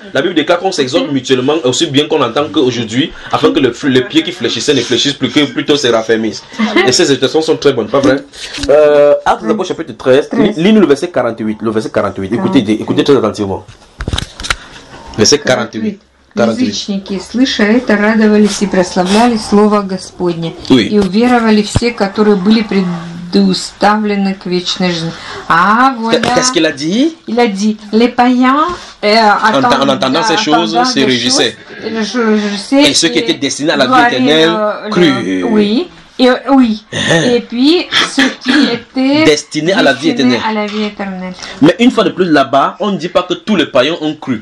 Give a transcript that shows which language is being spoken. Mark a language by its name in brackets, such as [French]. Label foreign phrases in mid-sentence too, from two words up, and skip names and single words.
[French] La Bible déclare qu'on s'exhorte mutuellement, aussi bien qu'on entend qu'aujourd'hui, afin que les pieds qui fléchissaient ne fléchissent plus, que plutôt se raffermissent. Et ces exhortations sont très bonnes, pas vrai? Actes des apôtres, chapitre 13, lis-nous le verset 48. Le verset 48. Écoutez très attentivement. Verset 48. [Russian] Язычники, слыша это, радовались и прославляли Слово Господне. [French] Oui. [Russian] И уверовали все, которые были предуставлены к вечной жизни. [French] Ah, voilà. Qu'est-ce qu'il a dit? Il a dit, les païens, en entendant ces choses, se réjouissaient. Et ceux qui étaient destinés à la vie éternelle crurent. Oui. Et puis, ceux qui étaient destinés à la vie éternelle. Mais une fois de plus là-bas, on ne dit pas que tous les païens ont cru.